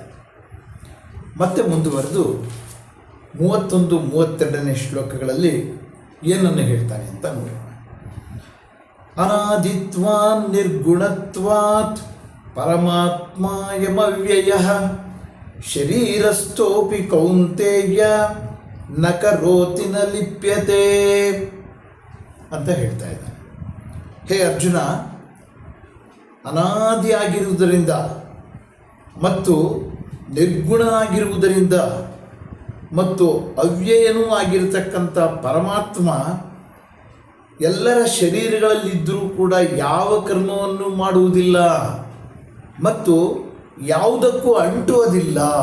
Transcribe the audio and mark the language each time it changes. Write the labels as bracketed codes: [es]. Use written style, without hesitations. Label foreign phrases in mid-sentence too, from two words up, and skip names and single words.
[kn] ಮತ್ತೆ ಮುಂದುವರೆದು 31-32ನೇ ಶ್ಲೋಕಗಳಲ್ಲಿ ಏನನ್ನು ಹೇಳ್ತಾನೆ ಅಂತ ನೋಡೋಣ. [sa] ಅನಾದಿತ್ವಾನ್ ನಿರ್ಗುಣತ್ವಾತ್ ಪರಮಾತ್ಮಾಯಮವ್ಯಯಃ ಶರೀರಸ್ಥೋಪಿ ಕೌಂತೇಯ ನ ಕರೋತಿ ನ ಲಿಪ್ಯತೆ [kn] ಅಂತ ಹೇಳ್ತಾ ಇದ್ದಾನೆ. ಹೇ ಅರ್ಜುನ, ಅನಾದಿಯಾಗಿರುವುದರಿಂದ ಮತ್ತು ನಿರ್ಗುಣನಾಗಿರುವುದರಿಂದ ಮತ್ತು ಅವ್ಯಯನೂ ಆಗಿರತಕ್ಕಂಥ ಪರಮಾತ್ಮ ಎಲ್ಲರ ಶರೀರಗಳಲ್ಲಿದ್ದರೂ ಕೂಡ ಯಾವ ಕರ್ಮವನ್ನು ಮಾಡುವುದಿಲ್ಲ ಮತ್ತು ಯಾವುದಕ್ಕೂ ಅಂಟುವುದಿಲ್ಲ.